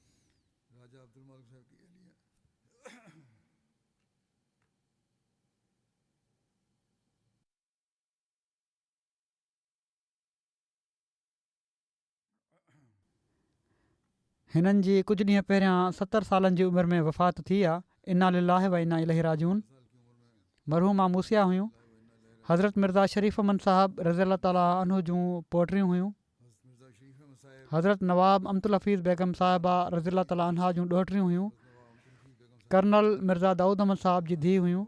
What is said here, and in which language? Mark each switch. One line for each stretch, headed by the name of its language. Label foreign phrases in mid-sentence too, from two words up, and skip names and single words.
Sindhi: हिननि जी कुझु ॾींहं पहिरियां 70 सालनि जी उमिरि में वफ़ात थी आहे।
Arabic: إنا لله وإنا إليه راجعون.
Sindhi: मरहूमा मूसिया हुयूं। हज़रत मिर्ज़ा शरीफ़ अमन साहिब
Arabic: رضي تعالى عنه
Sindhi: जूं पोटियूं हुयूं। हज़रत नवाब अमतुल हफ़ीज़ बेगम साहिबा
Arabic: رضي تعالى عنها
Sindhi: जूं ॾोहिटियूं हुयूं। कर्नल मिर्ज़ा दाऊद अहमद साहिब जी धीउ हुयूं।